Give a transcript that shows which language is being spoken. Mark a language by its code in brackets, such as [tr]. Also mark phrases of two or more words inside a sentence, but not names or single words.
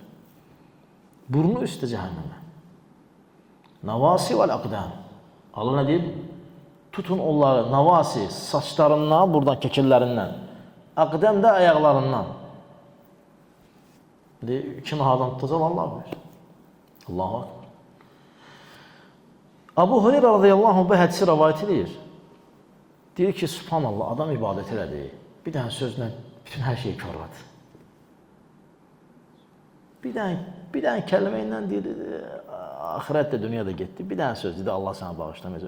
[az] Burnu üstə cəhənnəmə. [ar] النواصي والأقدام. [az] Allah nə deyib? Tutun onları, navasi, saçlarından, buradan, kəkillərindən, əqdəm də ayaqlarından. Kim hardan tutacaq, Allah bilir. [ar] الله أكبر. [az] Abu Hureyra [ar] رضي الله عنه [az] bu hədisi rəvayət edir. Deyir ki, subhanallah, adam ibadət elədi. Bir dənə sözlə bütün hər şeyi körladı. Bir dənə kəlmə ilə deyir, axirət də, dünya da getdi. Bir dənə söz dedi, Allah sənə bağışlamayacaq.